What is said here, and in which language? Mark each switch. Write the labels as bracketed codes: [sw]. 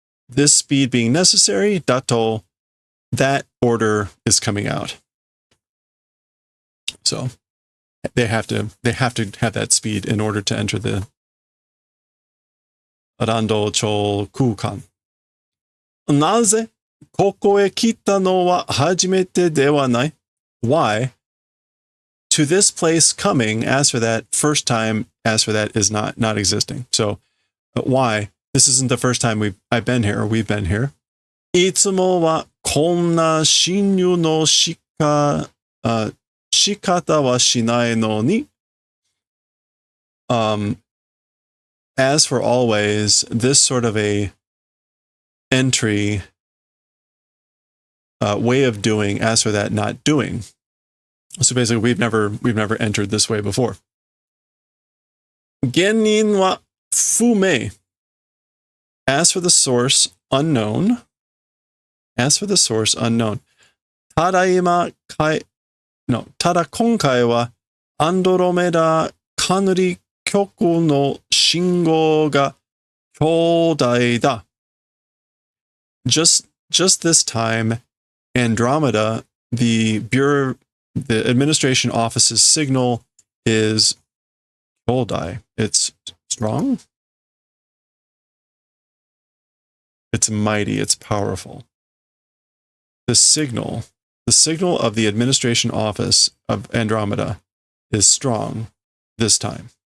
[en] This speed being necessary, dato, that order is coming out. So they have to have that speed in order to enter the Rando Cho Kukan. [ja] なぜここへ来たのは初めてではない? [en] Why? To this place coming, as for that, first time, as for that, is not existing. So, why? This isn't the first time I've been here, or we've been here. [ja] いつもはこんな侵入の仕方はしないのに. [en] As for always, this sort of a entry way of doing, as for that, not doing. So basically, we've never entered this way before. [ja] 原因は不明. [en] As for the source, unknown. As for the source, unknown. [ja] ただ今回はアンドロメダ管理局の信号が兄弟だ. [en] Just this time, Andromeda, the administration office's signal is Kyodai. It's strong. It's mighty. It's powerful. The signal of the administration office of Andromeda is strong this time.